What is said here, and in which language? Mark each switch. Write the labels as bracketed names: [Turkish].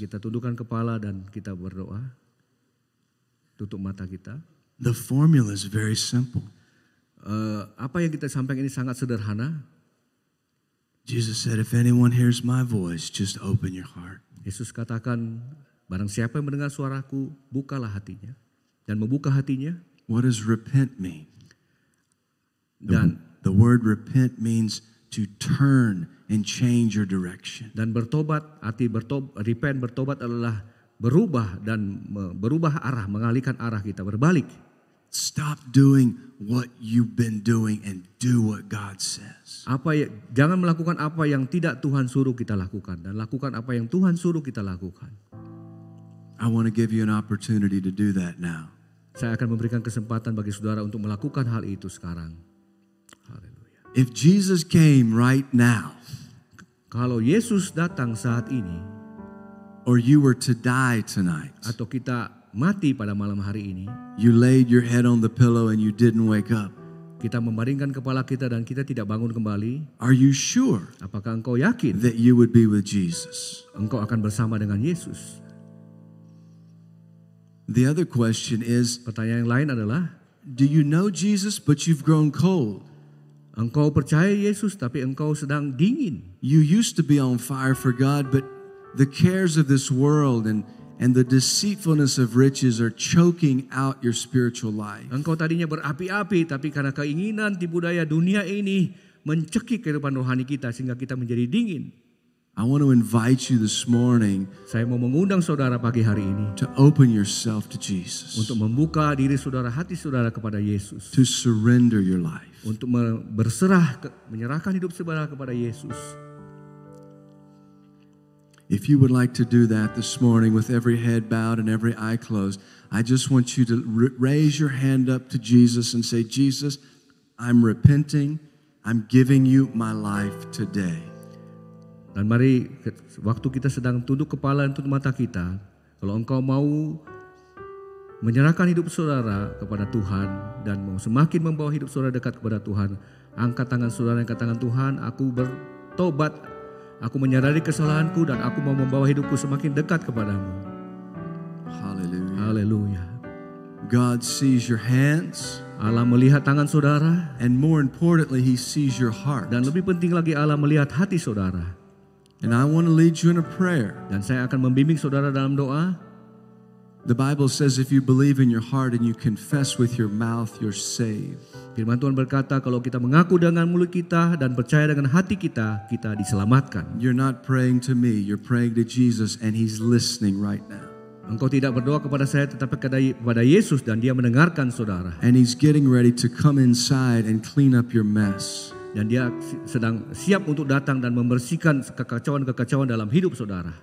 [Indonesian] kita tundukkan kepala dan kita berdoa. Tutup mata kita. [English] The formula is very simple. [Indonesian] Apa yang kita sampaikan ini sangat sederhana. [English] Jesus said, if anyone hears my voice, just open your heart. [Indonesian] Yesus katakan, barang siapa yang mendengar suaraku, bukalah hatinya. Dan membuka hatinya. [English] What does repent mean? [Indonesian] Dan [English] The word repent means to turn and change your direction. [Indonesian] bertobat, arti repent, bertobat adalah berubah dan berubah arah, mengalihkan arah kita, berbalik. [English] Stop doing what you've been doing and do what God says. [Indonesian] Jangan melakukan apa yang tidak Tuhan suruh kita lakukan, dan lakukan apa yang Tuhan suruh kita lakukan. [English] I want to give you an opportunity to do that now. [Indonesian] Saya akan memberikan kesempatan bagi saudara untuk melakukan hal itu sekarang. Haleluya. [English] If Jesus came right now, [Indonesian] Kalau Yesus datang saat ini, [English] or you were to die tonight, [Indonesian] atau kita mati pada malam hari ini, [English] you laid your head on the pillow and you didn't wake up, [Indonesian] kita membaringkan kepala kita dan kita tidak bangun kembali, [English] are you sure [Indonesian] apakah engkau yakin [English] that you would be with Jesus? [Indonesian] engkau akan bersama dengan Yesus? [English] The other question is, [Indonesian] Pertanyaan yang lain adalah, [English] do you know Jesus but you've grown cold? [Indonesian] engkau percaya Yesus tapi engkau sedang dingin. [English] You used to be on fire for God, but the cares of this world and the deceitfulness of riches are choking out your spiritual life. [Indonesian] Engkau tadinya berapi-api, tapi karena keinginan tipu daya dunia ini mencekik kehidupan rohani kita sehingga kita menjadi dingin. [English] I want to invite you this morning [Indonesian] Saya mau mengundang saudara pagi hari ini [English] to open yourself to Jesus, [Indonesian] untuk membuka diri saudara, hati saudara kepada Yesus. [English] to surrender your life. [Indonesian] Untuk menyerahkan hidup saudara kepada Yesus. [English] If you would like to do that this morning with every head bowed and every eye closed, I just want you to raise your hand up to Jesus and say, Jesus, I'm repenting. I'm giving you my life today. [Indonesian] Dan mari waktu kita sedang tunduk kepala dan tutup mata kita, kalau engkau mau menyerahkan hidup saudara kepada Tuhan dan mau semakin membawa hidup saudara dekat kepada Tuhan, angkat tangan saudara, angkat tangan Tuhan, aku bertobat, aku menyadari kesalahanku dan aku mau membawa hidupku semakin dekat kepadamu. [English] Hallelujah. [Indonesian] Haleluya. [English] God sees your hands. [Indonesian] Allah melihat tangan saudara. [English] And more importantly, He sees your heart. [Indonesian] Dan lebih penting lagi Allah melihat hati saudara. [English] And I want to lead you in a prayer. [Indonesian] Dan saya akan membimbing saudara dalam doa. [English] The Bible says if you believe in your heart and you confess with your mouth, you're saved. [Indonesian] Firman Tuhan berkata kalau kita mengaku dengan mulut kita dan percaya dengan hati kita, kita diselamatkan. [English] You're not praying to me, you're praying to Jesus and He's listening right now. [Indonesian] Engkau tidak berdoa kepada saya tetapi kepada Yesus dan Dia mendengarkan saudara. [English] And He's getting ready to come inside and clean up your mess. [Indonesian] Dan Dia sedang siap untuk datang dan membersihkan kekacauan-kekacauan dalam hidup saudara.